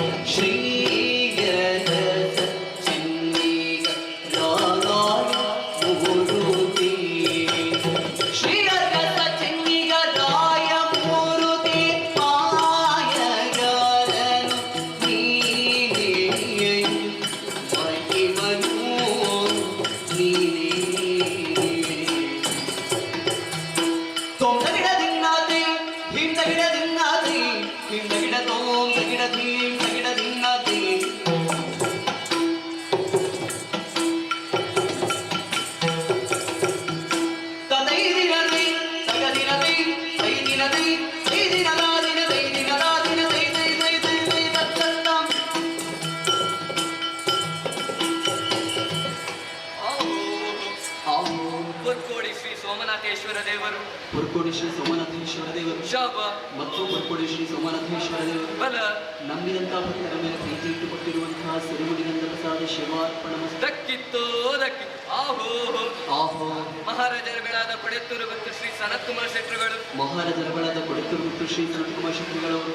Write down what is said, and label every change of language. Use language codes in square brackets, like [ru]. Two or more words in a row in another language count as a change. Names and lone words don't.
[kn] ಶ್ರೀಯಗತ ಚಿನ್ನಿಗರಾಯ ಮೂರುತಿ ಶ್ರೀಯಗತ ಚಿನ್ನಿಗರಾಯ ಮೂರುತಿ ಮಾಯಗಾರನು ನೀನೇ ಮಹಿಮನು ನೀನೇ ತೋಂ ತಗಿಡ ದಿನ್ನಾತಿ ಹೀಂ ತಗಿಡ ದಿನ್ನಾತಿ ಹೀಂ ತಗಿಡ ತೋಂ ತಗಿಡ ಧೀಂ ತಗಿಡ ದಿನ್ನಾತಿ ತದೈದಿನದಿ ತಗದಿನದಿ ತೈದಿನದಿ ತೈದಿನದಾದಿನ ತೈದಿನದಾದಿನ ತೈ ತೈ ತೈ ತೈ ತೈ ತತ್ತತ್ತಂ ಆಹೋ ಪುರ್ಕೋಡಿ ಶ್ರೀ ಸೋಮನಾಥೇಶ್ವರ ದೇವರು ಪುರ್ಕೋಡಿ ಶ್ರೀ ಸೋಮನಾಥೇಶ್ವರ ದೇವರು ಶಾಪ ಮತ್ತು ಪುರ್ಕೋಡಿ ಶ್ರೀ ಸೋಮನಾಥೇಶ್ವರ ದೇವರು ಬಲ ನಂಬಿದಂತಹ ಭಕ್ತರ ಮೇಲೆ ಪ್ರೀತಿ ಇಟ್ಟುಕೊಟ್ಟಿರುವಂತಹ ಸಿರಿಮುಡಿಗಂಧ ಪ್ರಸಾದ ಶಿವಾರ್ಪಣಮಸ್ತು ದಕ್ಕಿತ್ತೋ ದಕ್ಕಿತ್ತು ಆಹೋ ಆಹೋ ಮಹಾರಾಜರ ಬೆಳಾದ ಕೊಡೆತ್ತೂರು ಮತ್ತು ಶ್ರೀ ಸನತ್ಕುಮಾರ ಶೆಟ್ಟರುಗಳು ಮಹಾರಾಜರ ಬಳದ ಕೊಡೆತ್ತೂರು ಮತ್ತು ಶ್ರೀ ಸನತ್ಕುಮಾರ ಶೆಟ್ಟಿಗಳವರು